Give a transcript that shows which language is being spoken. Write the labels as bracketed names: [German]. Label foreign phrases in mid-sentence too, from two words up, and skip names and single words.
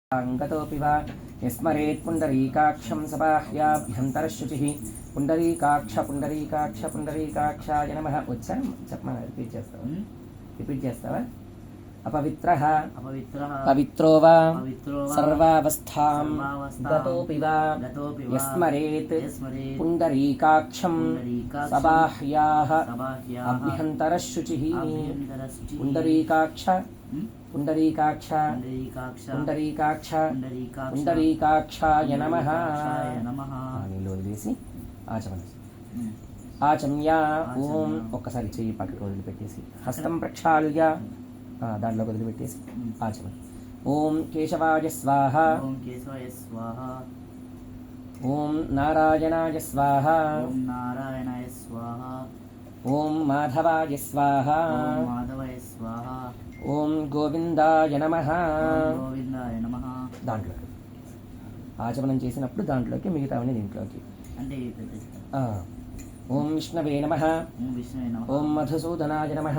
[Sanskrit] अंगतोऽपि वा यस्मरेत् पुण्डरीकाक्षं सबाह्याभ्यन्तरशुचिः पुण्डरीकाक्षाय नमः उच्चारण [Telugu] చెప్పమని రిపీట్ చేస్తావా [Sanskrit] अपवित्रः पवित्रो वा सर्वावस्थां गतोऽपि वा यस्मरेत् पुण्डरीकाक्षं सबाह्याः अभ्यन्तरशुचिः पुण्डरीकाक्षाय नमः [Telugu] నీళ్ళు వదిలేసి [Sanskrit] ఆచమ్య ఓం [Telugu] ఒక్కసారి చెయ్యి పక్కకు వదిలిపెట్టేసి [Sanskrit] హస్తం ప్రక్షాళ్య [Telugu] దాంట్లో వదిలిపెట్టేసి [Sanskrit] ఆచమన ఓం కేశవాయ స్వాహ ఓం నారాయణాయ స్వాహ ఓం మాధవాయ స్వాహ ఓం గోవిందాయ నమః [Telugu] దాంట్లో ఆచమనం చేసినప్పుడు దాంట్లోకి మిగతావన్నీ దీంట్లోకి [Sanskrit] ఓం విష్ణవే నమః ఓం మధుసూదనాయ నమః